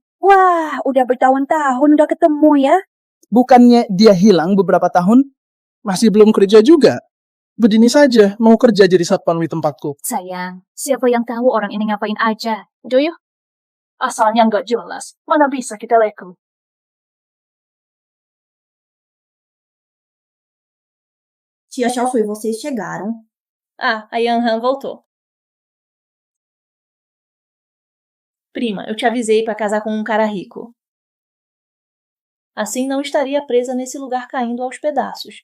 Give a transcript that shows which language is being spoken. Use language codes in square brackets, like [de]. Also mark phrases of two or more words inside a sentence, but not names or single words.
[id] Wah, udah bertahun-tahun udah ketemu ya. Bukannya dia hilang beberapa tahun? Masih belum kerja juga. Begini saja, mau kerja jadi satpam di tempatku. Sayang, siapa yang tahu orang ini ngapain aja? Joyo? Asalnya nggak jelas, mana bisa kita leku. [pt] Tia Xiaoshui, vocês chegaram. Ah, a Yanhan voltou. Prima, eu te avisei para casar com um cara rico. Assim não estaria presa nesse lugar caindo aos pedaços.